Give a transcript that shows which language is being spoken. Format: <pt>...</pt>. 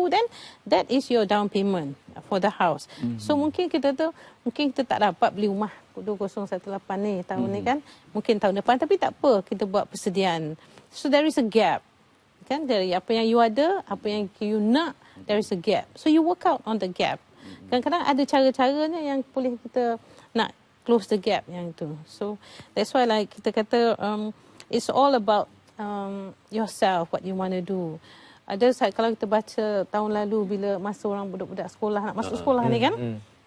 <en>Then that is your down payment for the house.</en> <ms>So mungkin kita tak dapat beli rumah 2018 ni tahun ni kan. Mungkin tahun depan, tapi tak apa, kita buat persediaan.</ms> <en>So there is a gap.</en> <ms>Kan dari apa yang you ada, apa yang you nak,</ms> <en>there is a gap. So you work out on the gap.</en> <ms>Kadang-kadang ada cara-caranya yang boleh kita nak</ms> <en>close the gap</en> <ms>yang itu.</ms> <en>So that's why like</en> <ms>kita kata</ms> <en>it's all about yourself, what you want to do.</en> <ms>Ada kalau kita baca tahun lalu bila masa orang budak-budak sekolah nak masuk sekolah ni kan.</ms>